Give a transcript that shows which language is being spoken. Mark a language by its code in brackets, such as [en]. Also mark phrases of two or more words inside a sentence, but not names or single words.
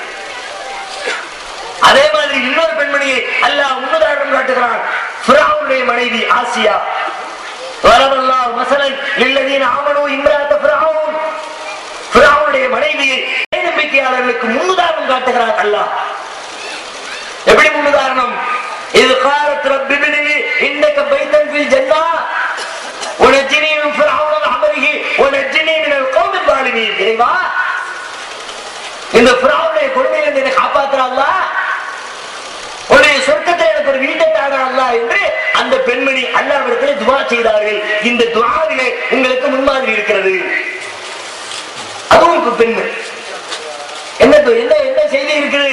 [ta] அதே மாதிரி இன்னொரு பெண்மணியை அல்லாஹ் முன்னுதாரணம் காட்டுகிறான். ஃபிரௌனுடைய மனைவி ஆசியா. [ar] وضرب الله مثلا للذين آمنوا امرأة فرعون. [ta] ஃபிரௌனுடைய மனைவியை நம்பிக்கையாளர்களுக்கு முன்னுதாரணம் காட்டுகிறான் அல்லாஹ். எப்படி முன்னுதாரணம்? [ar] இது قالت رب ابن لي انك بيتا في الجنه ونجني من فرعون وعمله ونجني من القوم الظالمين. [ta] இறைவா, இந்த ஃபிரௌனுடைய கொடுமையிலிருந்து என்னை காப்பாத்துற அல்லாஹ், உன்னுடைய சொர்க்கத்தில் எனக்கு ஒரு வீட்டை தாங்க அல்லாஹ் என்று அந்த பெண்மணி அல்லாஹ்விடத்தில் துஆ செய்தார்கள். இந்த துஆவிலே உங்களுக்கு முன்மாதிரி இருக்கிறது. அதுவும் பெண்மை என்ன என்ன செய்தி இருக்குது?